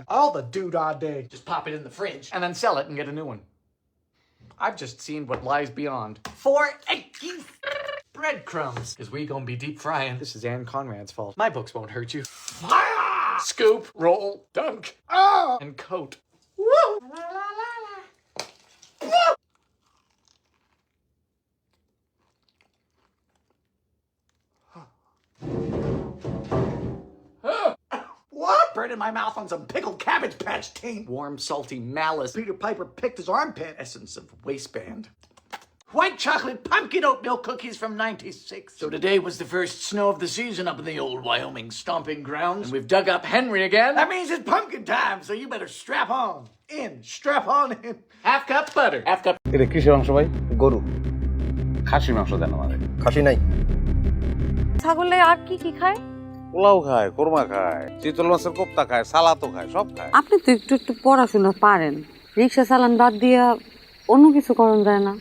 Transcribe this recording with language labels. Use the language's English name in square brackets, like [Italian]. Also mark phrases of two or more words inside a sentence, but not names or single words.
[English] All the doodah day. Just pop it in the fridge and then sell it and get a new one. I've just seen what lies beyond. 4 eggy breadcrumbs. Because we gonna be deep frying. This is Anne Conrad's fault. My books won't hurt you. Fire! Scoop, roll, dunk, and coat. Woo! La, la, la, la. Woo! What? Burning in my mouth on some pickled Cabbage Patch teen. Warm, salty malice. Peter Piper picked his armpit. Essence of waistband. White chocolate pumpkin oat milk cookies from '96. So today was the first snow of the season up in the old Wyoming stomping grounds. And we've dug up Henry again. That means it's pumpkin time, so you better strap on in. Strap on in. Half cup butter. Half cup. [Bangla] এটা কিসের মাংস ভাই? গরু। খাসির মাংস দেন আমারে। খাসি নাই। ছাগলে আর কি কি খায়? পোলাও খায়, কোরমা খায়, চিতল মাছের কোপ্তা খায়, সালাদও খায়, সব খায়। আপনি তো একটু পড়াশোনা পারেন, রিক্সা চালান বাদ দিয়া অন্য কিছু করন যায় না?